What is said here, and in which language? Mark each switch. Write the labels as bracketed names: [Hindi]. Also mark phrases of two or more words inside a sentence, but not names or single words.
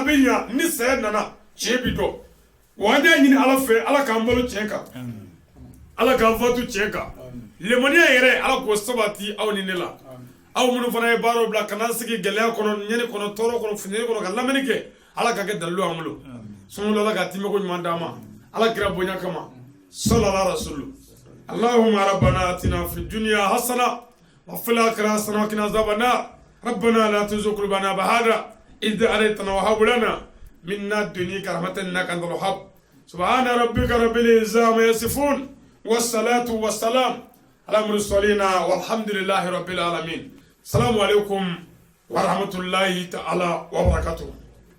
[Bambara] bɛ ɲa ni saya nana tiɲɛ bi dɔn wa an y'a ɲini ala fɛ ala k'an balo tiɲɛ kan ala k'an fatu tiɲɛ kan lemaniya yɛrɛ ala k'o sabati aw ni ne la aw minnu fana ye baaraw bila ka n'an sigi gɛlɛya kɔnɔ ɲɛni kɔnɔ tɔɔrɔ kɔnɔ funtɛni kɔnɔ ka lamɛnni kɛ ala ka kɛ dalilu an bolo sɔngɔ ala ka timɛ ko ɲuman d'an ma ala kira bonya kama [Arabic] صلى الله رسول اللهم ربنا آتنا في الدنيا حسنة وفي الآخرة حسنة وقنا عذاب النار ربنا لا تزغ قلوبنا بعد إذ هديتنا وهب لنا من لدنك رحمة إنك أنت الوهاب سبحان ربك رب العزة عما يصفون والصلاة والسلام على المرسلين والحمد لله رب العالمين. السلام عليكم ورحمة الله تعالى وبركاته.